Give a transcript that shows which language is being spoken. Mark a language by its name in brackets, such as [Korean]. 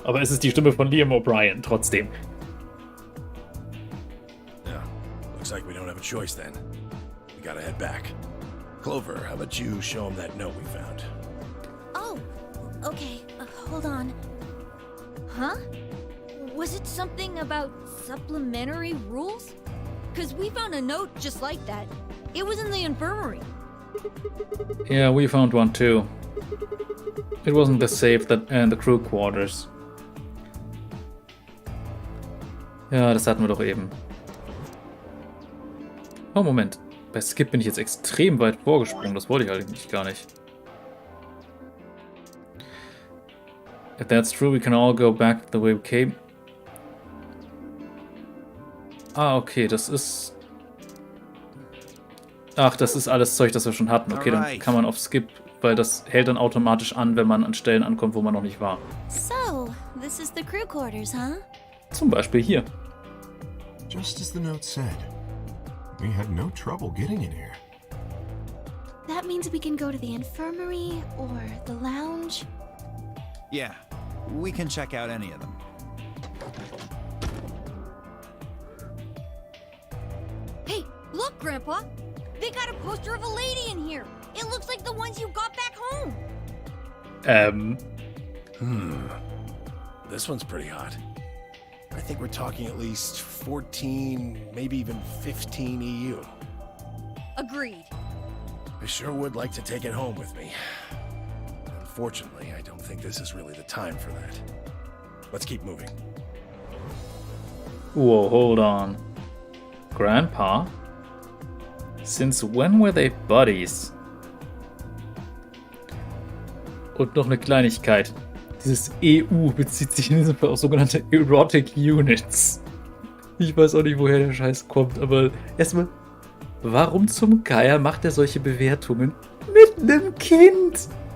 [German] Aber es ist die Stimme von Liam O'Brien, trotzdem. [English] Yeah, looks like we don't have a choice then. We gotta head back. Clover, how about you show him that note we found? Oh, okay. Hold on. Huh? Was it something about supplementary rules? Because we found a note just like that. It was in the infirmary. Yeah, we found one too. It wasn't the safe and the crew quarters. [German] Ja, das hatten wir doch eben. Oh, Moment. Bei Skip bin ich jetzt extrem weit vorgesprungen. Das wollte ich eigentlich gar nicht. [English] If that's true, we can all go back the way we came. [German] Ah, okay, das ist... Ach, das ist alles Zeug, das wir schon hatten. Okay, dann kann man auf Skip, weil das hält dann automatisch an, wenn man an Stellen ankommt, wo man noch nicht war. [English] So, this is the crew quarters, huh? [German] Zum Beispiel hier. [English] Just as the note said. We had no trouble getting in here. That means we can go to the infirmary or the lounge. Yeah, we can check out any of them. Hey, look, Grandpa! They got a poster of a lady in here! It looks like the ones you got back home! This one's pretty hot. I think we're talking at least 14, maybe even 15 EU. Agreed. I sure would like to take it home with me. Unfortunately, I don't think this is really the time for that. Let's keep moving. Whoa, hold on. Grandpa? Since when were they buddies? [German] Und noch eine Kleinigkeit. Dieses EU bezieht sich in diesem Fall auf sogenannte Erotic Units. Ich weiß auch nicht, woher der Scheiß kommt, aber erstmal, warum zum Geier macht er solche Bewertungen mit einem Kind?